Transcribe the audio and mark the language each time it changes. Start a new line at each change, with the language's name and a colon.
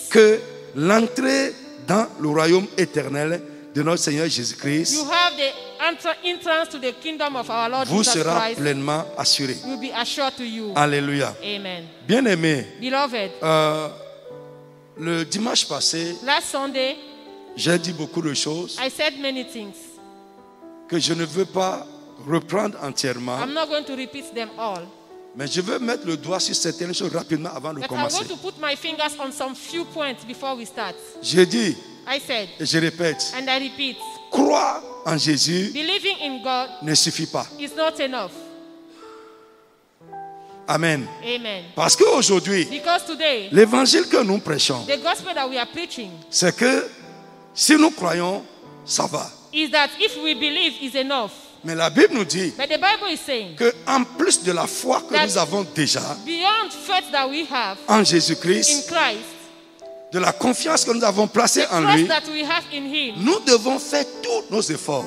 French: que l'entrée dans le royaume éternel de notre Seigneur Jésus-Christ
English: you have the entrance to the kingdom of our Lord
French: vous
English: Jesus
French: sera
English: Christ
French: pleinement assurée.
English: will be assured to you. Alléluia. Amen.
French: Bien-aimés,
English: Beloved,
French: le dimanche passé,
English: last Sunday,
French: j'ai dit beaucoup de choses
English: I said many things.
French: que je ne veux pas reprendre entièrement,
English: I'm not going to repeat them all.
French: mais je veux mettre le doigt sur certaines choses rapidement avant de
English: But I'm
French: commencer.
English: going to put my fingers on some few points before we start.
French: J'ai dit,
English: I said,
French: et je répète,
English: and I repeat,
French: croire en Jésus
English: believing in God
French: ne suffit pas.
English: is not enough. Amen. Amen.
French: Parce qu'aujourd'hui,
English: Because today,
French: l'évangile que nous prêchons,
English: the gospel that we are preaching
French: c'est que si nous croyons, ça va.
English: is that if we believe is enough.
French: Mais la Bible nous dit
English: But the Bible is saying
French: qu'en plus de la foi que
English: that
French: nous avons déjà
English: beyond faith that we have
French: en
English: in
French: Jésus-Christ,
English: Christ,
French: de la confiance que nous avons placée en
English: trust
French: lui,
English: that we have in Him,
French: nous devons faire tous nos efforts.